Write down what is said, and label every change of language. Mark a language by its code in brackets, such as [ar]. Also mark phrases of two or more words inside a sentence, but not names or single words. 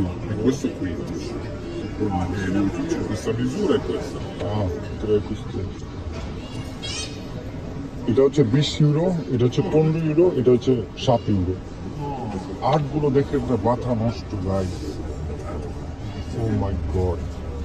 [it] E questo qui, questa misura è questa. Ah, 3 queste. [bn] এটা হচ্ছে 20 ইউরো, এটা হচ্ছে 15 ইউরো, এটা হচ্ছে 7 ইউরো। আর্টগুলো দেখে মাথা নষ্ট গাইস। [en] oh my god.